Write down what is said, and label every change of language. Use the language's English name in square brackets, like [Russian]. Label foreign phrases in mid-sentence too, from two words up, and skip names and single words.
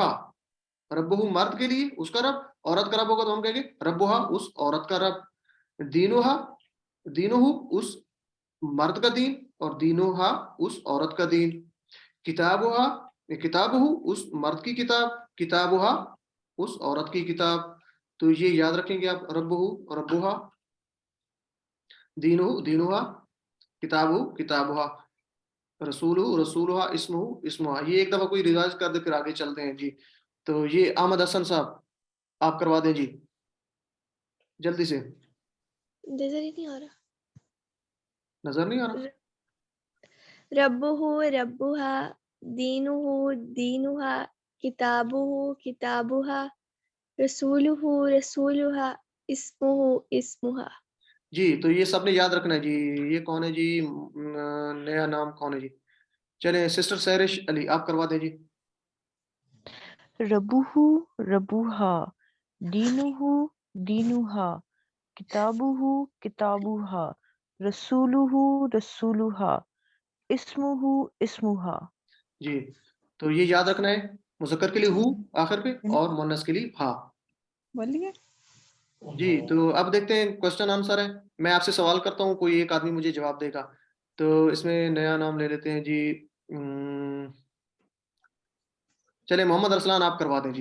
[Hindi] रब्बुहु मर्द के लिए उसका रब, औरत का रब होगा तो हम कहेंगे रब्बुहा उस औरत का रब। [Arabic] دينها، دينه [Hindi] उस मर्द का दीन, और दीनुहा उस औरत का दीन। [Arabic] كتابها، كتابه [Hindi] उस मर्द की किताब, किताबुहा उस औरत की किताब। तो ये याद रखेंगे आप, [Arabic] ربه ربها، دينه دينها، كتابه كتابها، رسوله رسولها، اسمه اسمها. [Hindi] ये एक दफा कोई रिवाइज कर दे फिर आगे चलते हैं जी। तो ये अहमद हसन साहब आप करवा दें जी जल्दी से। नजर ही नहीं आ रहा। नजर नहीं आ रहा? [Arabic] ربه ربها، دينه دينها، كتابه كتابها، رسوله رسولها، اسمه اسمها. [Hindi] जी तो ये सबने याद रखना है जी। ये कौन है जी? नया नाम कौन है जी? चले सिस्टर सहरिश अली आप करवा दें जी। [Arabic] ربه ربها، دينه دينها، كتابه كتابها، رسوله رسولها، اسمه اسمها. [Hindi] जी तो ये याद रखना है, मुज़क्कर के लिए हु आखिर पे और मुन्नस के लिए हा। बोलिए। जी तो अब देखते हैं क्वेश्चन आंसर है। मैं आपसे सवाल करता हूँ, कोई एक आदमी मुझे जवाब देगा। तो इसमें नया नाम ले लेते हैं जी। चले मोहम्मद अरसलान आप करवा दें जी।